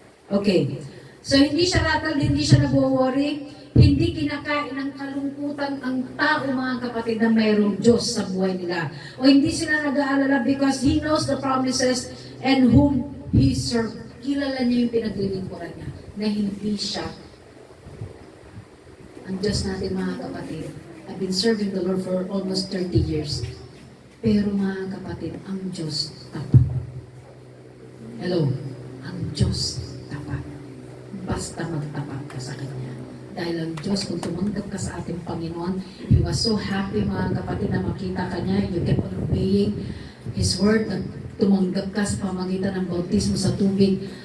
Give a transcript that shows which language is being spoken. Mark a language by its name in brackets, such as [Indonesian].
[Filipino] Okay. So, hindi siya rattle, hindi siya nag-worry, hindi kinakain ng kalungkutan ang tao, mga kapatid, na mayroong Diyos sa buhay nila. O hindi sila nag-aalala [English] because He knows the promises and whom He served. [Filipino] Kilala niya yung pinaglilingkuran niya na hindi siya ang Diyos natin, mga kapatid. [English] I've been serving the Lord for almost 30 years. [Filipino] Pero, mga kapatid, ang Diyos tapat. Hello? Ang Diyos tapat. Basta magtapat ka sa Kanya. Dahil ang Diyos, kung tumanggap ka sa ating Panginoon, [English] He was so happy, [Filipino] mga kapatid, na makita ka niya. [English] You kept on obeying His word, [Filipino] na tumanggap ka sa pamagitan ng bautismo sa tubig.